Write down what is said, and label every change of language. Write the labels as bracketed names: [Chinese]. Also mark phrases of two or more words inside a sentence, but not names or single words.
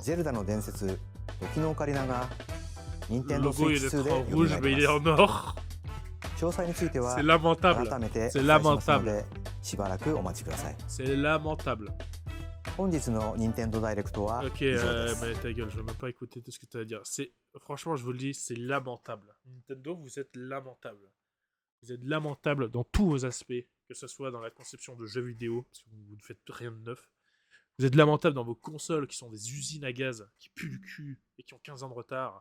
[Japanese] ゼルダの伝説、時のオカリナが [French] Le [Japanese] Nintendo [French] logo il [Japanese] Switch [French] est [Japanese] 2 で [French] en [Japanese] 蘇 [French] rouge [Japanese] り [French] mais il [Japanese] ま [French] est en [Japanese] す。 [French] or. [Japanese] 詳細については [French] C'est lamentable. [Japanese] 改めてお [French] C'est [Japanese] 伝えしますの [French] lamentable. [Japanese] でしばらくお待ちください。 [French] C'est lamentable. [Japanese] 本日の任天堂ダイレクトは [French] Ok, [Japanese] 以上です。 [French] mais ta gueule, je veux même pas écouter tout ce que tu as à dire. Franchement, je vous le dis, c'est lamentable. Nintendo, vous êtes lamentable. Vous êtes lamentable dans tous vos aspects, que ce soit dans la conception de jeux vidéo, parce que vous ne faites rien de neuf. Vous êtes lamentable dans vos consoles qui sont des usines à gaz, qui puent le cul et qui ont 15 ans de retard.